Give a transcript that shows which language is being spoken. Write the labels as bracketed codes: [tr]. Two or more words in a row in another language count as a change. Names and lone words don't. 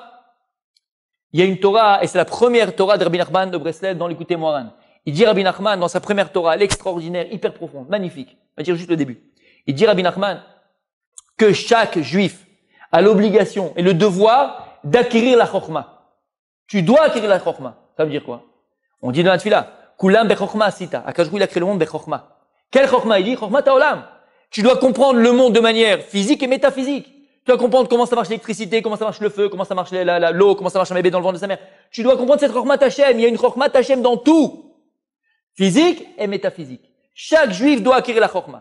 [fr] Il y a une Torah, et c'est la première Torah de Rabbi Nachman de Breslev dans l'Écouté Moharan. Il dit Rabbi Nachman, dans sa première Torah, elle est extraordinaire, hyper profonde, magnifique. On va dire juste le début. Il dit Rabbi Nachman que chaque juif a l'obligation et le devoir d'acquérir la chokma. Tu dois acquérir la chokma. Ça veut dire quoi? On dit dans la tefila, [he] כולם בחכמה עשית. Akash Hu, [fr] il a créé le monde bechokma. Quelle chokma? Il dit [he] חכמת העולם. [fr] Tu dois comprendre le monde de manière physique et métaphysique. Tu dois comprendre comment ça marche l'électricité, comment ça marche le feu, comment ça marche l'eau, comment ça marche un bébé dans le ventre de sa mère. Tu dois comprendre cette [he] חכמת השם. [fr] Il y a une [he] חכמת השם [fr] dans tout. Physique et métaphysique. Chaque juif doit acquérir la chokma.